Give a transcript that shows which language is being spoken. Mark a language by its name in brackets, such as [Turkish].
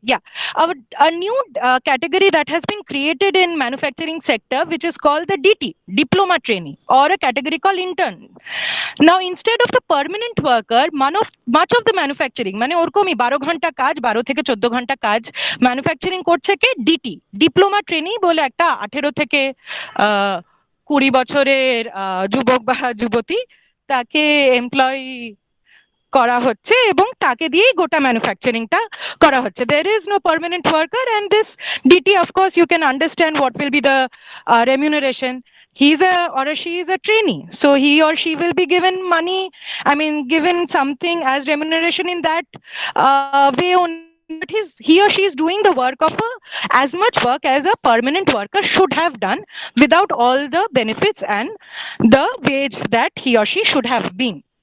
[English] Yeah, a new category that has been created in manufacturing sector, which is called the DT, diploma trainee, or a category called intern. Now, instead of the permanent worker, much of the manufacturing, [Bangla] মানে ওরকমই 12 ঘন্টা কাজ, 12 থেকে 14 ঘন্টা কাজ manufacturing করছে কে? DT, diploma trainee বলে একটা 18 থেকে 20 বছরের যুবক বা যুবতী, তাকে এমপ্লয় করা হচ্ছে এবং তাকে দিয়েই গোটা ম্যানুফ্যাকচারিংটা করা হচ্ছে। [English] There is no permanent worker, and this DT, of course, you can understand what will be the remuneration. He's a or she is a trainee, so he or she will be given money, I mean given something as remuneration in that way only. But he or she is doing the work of as much work as a permanent worker should have done, without all the benefits and the wage that he or she should have been.